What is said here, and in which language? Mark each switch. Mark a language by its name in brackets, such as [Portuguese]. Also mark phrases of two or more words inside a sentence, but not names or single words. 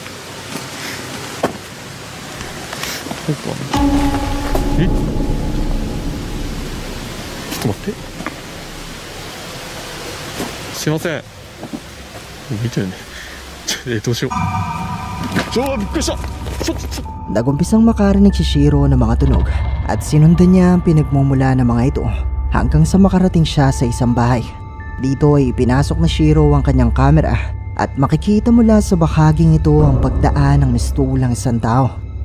[Japanese] どうかな。え、ちょっと待って、すいません、見てるね。どうしよう。びっくりした。 [Filipino] Nagumpisang makarinig si Shiro ng mga tunog at sinundan niya ang pinagmumula ng mga ito hanggang sa makarating siya sa isang bahay. Dito ay ipinasok na Shiro ang kanyang kamera at makikita mula sa bahaging ito ang pagdaan ng mistulang isang tao.